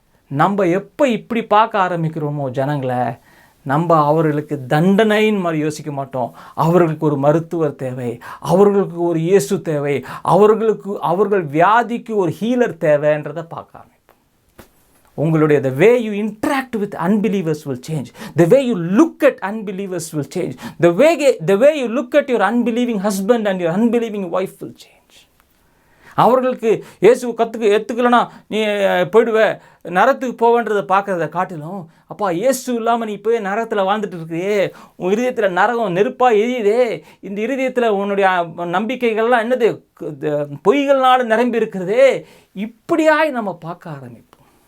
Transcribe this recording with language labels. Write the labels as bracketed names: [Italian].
[Tamil] நம்ம எப்போ இப்படி பார்க்க ஆரம்பிக்கிறோமோ ஜனங்களை, நம்ம அவர்களுக்கு தண்டனைன்னு மாதிரி யோசிக்க மாட்டோம். அவர்களுக்கு ஒரு மருத்துவர் தேவை, அவர்களுக்கு ஒரு இயேசு தேவை, அவர்கள் வியாதிக்கு ஒரு ஹீலர் தேவைன்றதை பார்க்க ஆரம்பிப்போம். [English] உங்களுடைய the way you interact with unbelievers will change. The way you look at unbelievers will change. The way you look at your unbelieving husband and your unbelieving wife will change. [Tamil] அவர்களுக்கு இயேசு ஏற்றுக்கலனா நீ போயிடுவே, நரத்துக்கு போவேன்றதை பார்க்குறத காட்டிலும், அப்பா இயேசு இல்லாமல் நீ போய் நரகத்தில் வாழ்ந்துட்டு இருக்கிறியே, உன் இருதயத்தில் நரகம் நெருப்பாக எரியுதே, இந்த இருதயத்தில் உன்னுடைய நம்பிக்கைகள்லாம் என்னது பொய்கள்னால நிரம்பி இருக்கிறதே, இப்படியாய் நம்ம பார்க்க ஆரம்பிப்போம்.